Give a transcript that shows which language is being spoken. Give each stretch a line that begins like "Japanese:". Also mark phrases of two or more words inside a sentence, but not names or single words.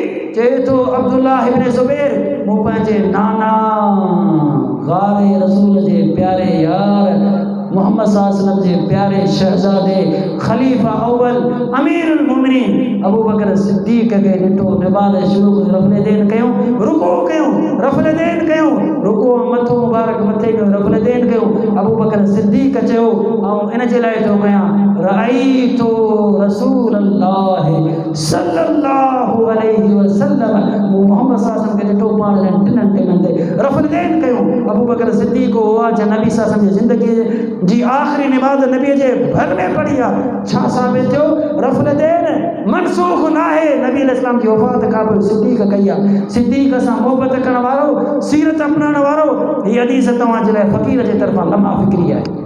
Sindhi: चए थो अब्दुल्लाह इब्न ज़ुबैर मूं पंहिंजे नाना गारे रसूल जे प्यारे यार मोहम्मद
Arabic: صلى الله عليه وسلم
Sindhi: जे प्यारे शहज़ादे खलीफ़ा अव्वल
Arabic: أمير المؤمنين
Sindhi: अबू बकर सिद्दीक़ खे ॾिठो। नमाज़ शुरू कयूं,
Arabic: رفع اليدين
Sindhi: कयूं, रुकू कयूं,
Arabic: رفع اليدين
Sindhi: कयूं, रुकू मथो मुबारक मथे कयूं,
Arabic: رفع اليدين
Sindhi: कयूं। अबू बकर सिद्दीक़ चयो ऐं इन जे लाइ थो कयां
Arabic: رأيت رسول الله صلى الله عليه وسلم
Sindhi: मूं मोहम्मद
Arabic: صلى الله عليه وسلم
Sindhi: खे ॾिठो पाण टिननि टिननि ते
Arabic: رفع اليدين
Sindhi: कयूं। अबू बकर सिद्दीक़ हुआ जो नबी
Arabic: صلى الله عليه وسلم
Sindhi: जी ज़िंदगी जी आख़िरी नमाज़ नबीअ जे भर में पढ़ी आहे। छा साबित थियो?
Arabic: رفع اليدين
Sindhi: मनसूख़ न आहे। नबी अलैहिस्सलाम जी वफ़ात खां पोइ सिद्दीक़ कई आहे। सिद्दीक़ सां मोहबत करण वारो, सीरत अपनाइण वारो, हीअ हदीस तव्हांजे लाइ फ़क़ीर जे तरफ़ां लम्हा फ़िक्री आहे।